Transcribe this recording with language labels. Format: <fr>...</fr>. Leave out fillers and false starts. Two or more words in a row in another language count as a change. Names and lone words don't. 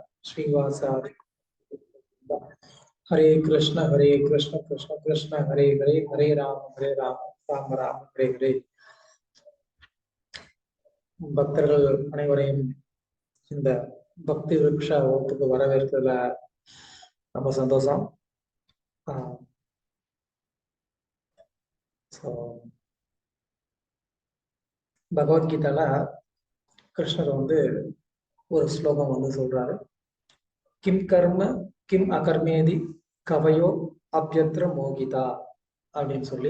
<sa>श्रीवासादि हरे कृष्ण कृष्ण कृष्ण हरे हरे हरे राम राम राम हरे हरे.</sa> <ta>பக்தர்கள் அனைவரையும் இந்த பக்தி விருட்ச வகுப்புக்கு வரவேற்கிறதுல ரொம்ப சந்தோஷம். பகவத்கீதால கிருஷ்ணர் ஒரு ஸ்லோகம் சொல்றாரு,</ta> <sa>किम् कर्म किम् अकर्मेति कवयो अप्यत्र मोहिता</sa> <ta>அப்படின்னு சொல்லி.</ta>